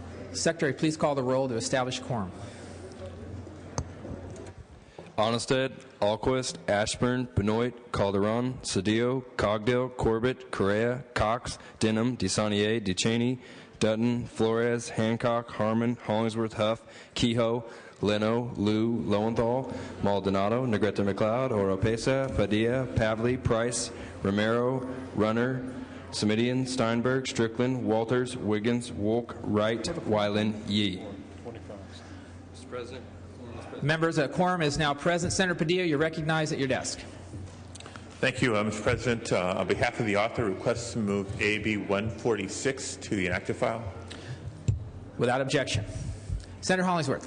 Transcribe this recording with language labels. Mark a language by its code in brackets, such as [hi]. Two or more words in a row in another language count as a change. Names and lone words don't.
[en] Secretary, please call the roll to establish quorum. Honested, Alquist, Ashburn, Benoit, Calderon, Cedillo, Cogdill, Corbett, Correa, Cox, Denham, DeSaulnier, DeChaney, Dutton, Flores, Hancock, Harmon, Hollingsworth, Huff, Kehoe, Leno, Liu, Lowenthal, Maldonado, Negrete McLeod, Oropesa, Padilla, Pavley, Price, Romero, Runner, Semidian, Steinberg, Strickland, Walters, Wiggins, Wolk, Wright, Weiland, Yee. Mr. President. Members, a quorum is now present. Senator Padilla, you're recognized at your desk. Thank you, Mr. President. On behalf of the author, request to move AB 146 to the inactive file. Without objection. Senator Hollingsworth.